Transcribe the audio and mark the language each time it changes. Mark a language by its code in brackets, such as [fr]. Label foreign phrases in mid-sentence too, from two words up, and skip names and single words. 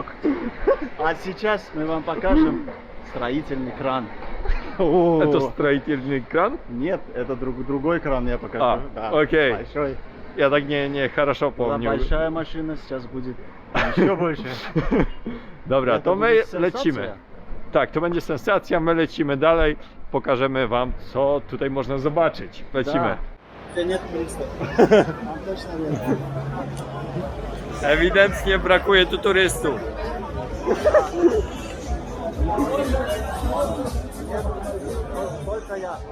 [ru] А сейчас мы вам покажем строительный кран. О, Это строительный кран? Нет, это другой кран я покажу. А, Да, окей. Большой. Я так не хорошо Была помню. большая машина, сейчас будет еще больше. [pl] Dobra, [ru] Это [pl] to my [ru] будет сенсация. [pl] lecimy. Tak, to będzie sensacja, my lecimy dalej. Pokażemy wam, co tutaj można zobaczyć. Lecimy. [ru] Да. Нет туристов. Там точно нет. [pl] Ewidentnie brakuje tu turystów. [ru] Только я.